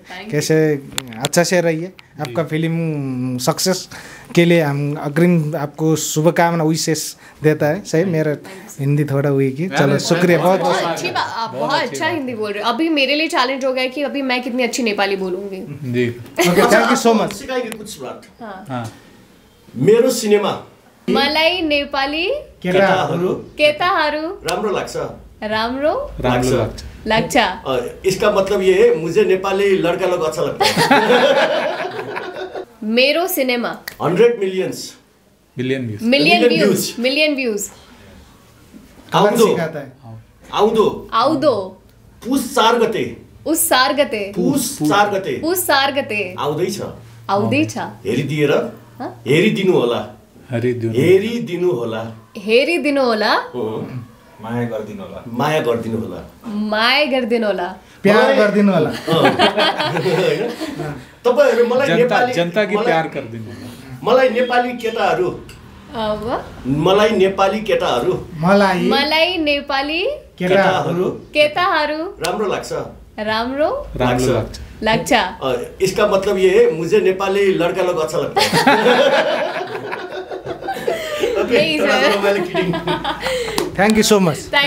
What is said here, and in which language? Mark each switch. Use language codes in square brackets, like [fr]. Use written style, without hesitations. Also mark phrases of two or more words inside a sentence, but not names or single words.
[hi] कैसे अच्छा से रहिए, आपका फिल्म सक्सेस के लिए हम अग्रिम आपको शुभकामना विशेष देता है, सही? मेरा हिंदी थोड़ा हुई की, चलो शुक्रिया। बहुत अच्छी बात, आप बहुत अच्छा हिंदी बोल रहे हो। अभी मेरे लिए चैलेंज हो गया कि अभी मैं कितनी अच्छी नेपाली बोलूंगी। जी [en] okay, thank you so much. [hi] सिकाएंगे कुछ बात। हाँ, [ne] मेरो सिनेमा मलाई नेपाली केटाहरू राम्रो लाग्छ। राम्रो लाग्छ। [hi] इसका मतलब ये है मुझे नेपाली लड़का लोग अच्छा लगता है। [ne] मेरो सिनेमा 100 मिलियन व्यूज आउँदो पुस 4 गते आउँदैछ। हेरिदिनु होला। माया गर्दिनु होला। प्यार गर्दिनु होला। तपाईहरु मलाई जनता की प्यार गर्दिनु होला। मलाई नेपाली केटाहरू राम्रो लाग्छ। [hi] इसका मतलब ये है मुझे नेपाली लड़का लोग अच्छा लगता है। [en] Okay, थैंक you so much.